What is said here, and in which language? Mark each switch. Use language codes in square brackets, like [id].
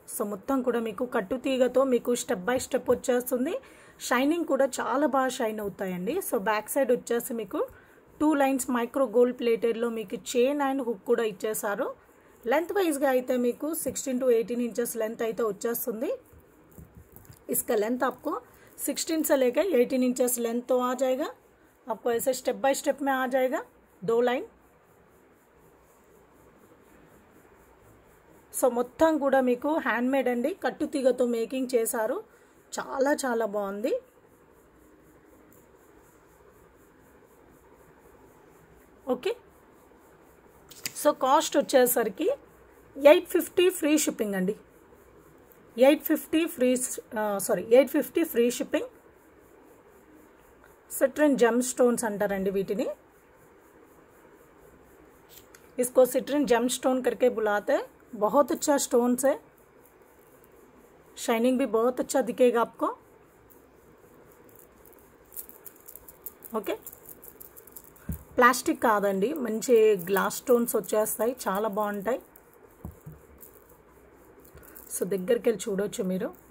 [te] So మొత్తం కూడా మీకు కట్టు తీగతో మీకు స్టెప్ బై స్టెప్ వచ్చేస్తుంది. షైనింగ్ కూడా చాలా బాగా షైన్ అవుతాయండి. సో బ్యాక్ సైడ్ వచ్చేసి మీకు 2 లైన్స్ మైక్రో గోల్డ్ ప్లేటెడ్లో మీకు చైన్ అండ్ హుక్ కూడా ఇచ్చేసారు. लेंथ वाइज గా అయితే మీకు 16 to 18 इंचेस लेंथ అయితే వచ్చేస్తుంది. [hi] इसका लेंथ आपको 16 से लेकर 18 इंचेस लेंथ तो आ जाएगा. आपको ऐसे स्टेप बाय स्टेप में आ जाएगा 2 लाइन. [te] సో మొత్తం కూడా మీకు హ్యాండ్ మేడ్ అండి, కట్టు తీగతో మేకింగ్ చేశారు. చాలా చాలా బాగుంది. ఓకే, సో కాస్ట్ వచ్చేసరికి 850 ఫ్రీ షిప్పింగ్ అండి. 850 ఫ్రీ షిప్పింగ్. సిట్రిన్ జెమ్ స్టోన్స్ అంటారండి వీటిని. [hi] इसको सिट्रिन जेम स्टोन करके बुलाते हैं. बहुत अच्छा स्टोन्स है, शाइनिंग भी बहुत अच्छा दिखेगा आपको. [te] ఓకే, ప్లాస్టిక్ కాదండి, మంచి గ్లాస్ స్టోన్స్ వచ్చేస్తాయి, చాలా బాగుంటాయి. సో దగ్గరికి వెళ్ళి చూడొచ్చు మీరు.